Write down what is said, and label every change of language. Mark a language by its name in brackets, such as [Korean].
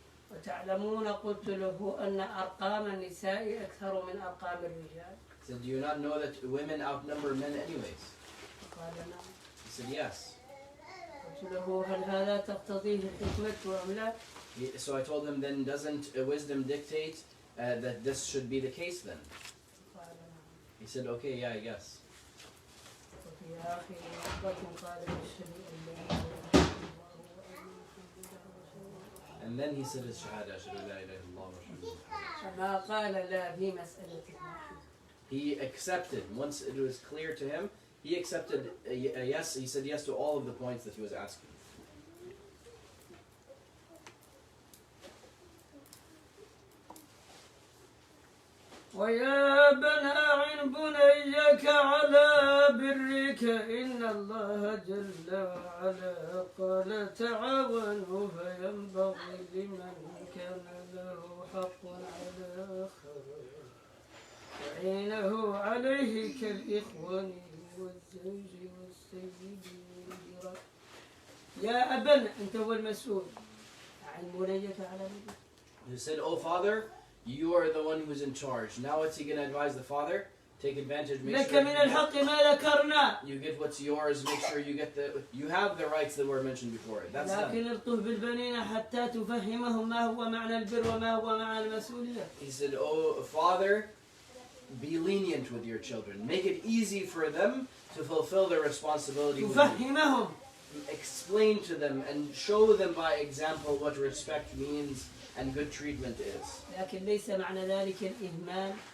[Arabic] وتعلمون قلت له أن أرقام النساء أكثر من أرقام الرجال. [English] So do you not know that women outnumber men anyways? [Arabic] قال نعم. [English] He said yes. [Arabic] قلت له هل هذا تقتضيه الحكمة أم لا؟ [English] So I told him, then doesn't wisdom dictate that this should be the case then? [Arabic] قال نعم. [English] He said, okay, yeah, I guess. [Arabic] وفي آخر خطبة قال أشهد أن لا إله إلا الله وأن محمدا رسول الله. [English] And then he said his shahada, [Arabic] ashhadu an la ilaha illallah wa ashhadu anna فما قال لا في مسألة واحدة. [English] He accepted, once it was clear to him, he accepted yes, he said yes to all of the points that he was asking. [Arabic] ويا بنى عن بنيك على برك إن الله جل وعلا قال تعاونوا فينبغي لمن كان له حق على آخر يعينه عليه كالإخوان والزوج والسيد والجيران. يا أبن أنت هو المسؤول عن بنيك على برك. [English] He said, "Oh father, you are the one who is in charge." Now what's he going to advise the father? Take advantage, make [Arabic] لك [English] sure [Arabic] من الحق ما ذكرنا. [English] you get what's yours, make sure you have the rights that were mentioned before. That's done. [Arabic] لكن الطف بالبنين حتى تفهمهم ما هو معنى البر وما هو معنى المسؤولية. [English] He said, "Oh father, be lenient with your children. Make it easy for them to fulfill their responsibility with you. [Arabic] تفهمهم. [English] Explain to them and show them by example what respect means and good treatment is." [Arabic] لكن ليس معنى ذلك الإهمال.